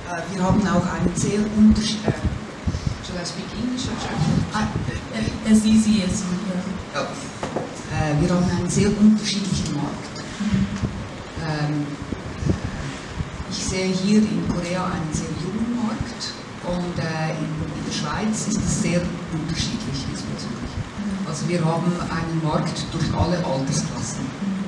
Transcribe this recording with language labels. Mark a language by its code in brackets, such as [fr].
[de] Wir haben auch einen sehr unterschiedlichen. [en] Should I speak English or German? As easy as you can. [de] Wir haben einen sehr unterschiedlichen Markt. Ich sehe hier in Korea einen sehr jungen Markt und in der Schweiz ist es sehr unterschiedlich diesbezüglich. Also wir haben einen Markt durch alle Altersklassen.